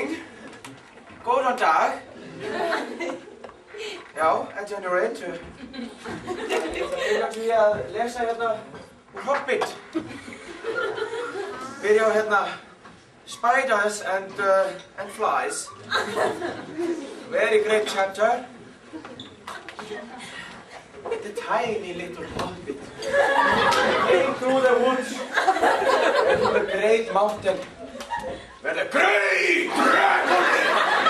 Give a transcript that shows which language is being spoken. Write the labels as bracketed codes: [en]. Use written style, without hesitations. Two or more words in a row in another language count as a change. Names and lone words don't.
[is] Góðan dag. Já, [en] at any rate. [is] Ég ætla því að lesa hérna úr Hobbit. Byrja á hérna Spiders and Flies. [en] Very great chapter. The tiny little hobbit came through the woods and to a great mountain where the great dragon lived.